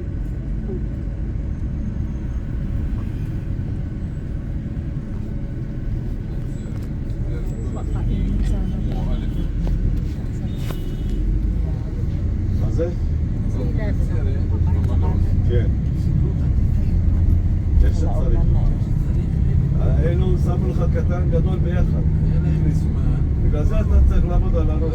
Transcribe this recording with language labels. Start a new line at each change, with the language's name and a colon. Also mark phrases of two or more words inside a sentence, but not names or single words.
Filipino: Pakainin sana to.
Hebrew: מה זה?
Filipino: Sila, pakain sa bata.
Hebrew: כן. איך שצריך. אלו שמו לך קטן גדול ביחד. אין להם זמן. בגלל זה אתה צריך לעמוד על הראש.